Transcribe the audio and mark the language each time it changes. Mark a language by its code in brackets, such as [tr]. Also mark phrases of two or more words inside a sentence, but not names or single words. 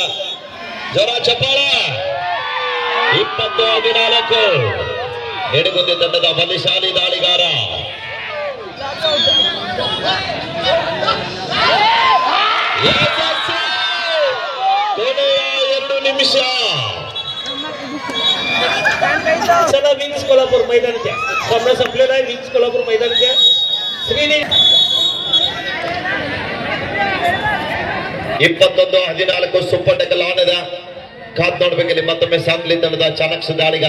[kn] ಜ್ವರ ಚಪ್ಪಾಳ. 20-14 ನಿಡಗುಂದಿ ತಂಡದ ಬಲಿಶಾಲಿ ದಾಳಿಗಾರ. ಕೊನೆಯ 2 ನಿಮಿಷ. [mr] चला विंग्स कोल्हापूर मैदानाच्या सामना संपलेला आहे. विंग्स कोल्हापूर मैदानाच्या श्रीनी [kn] 21-14 [en] super tackle on [kn] ಇದೆ. ಕಾದ್ ನೋಡ್ಬೇಕಿಲ್ಲಿ ಮತ್ತೊಮ್ಮೆ ಸಾಂಗ್ಲಿ ತಂಡದ ಚಾಣಕ್ಯ ದಾಳಿಗಾರ.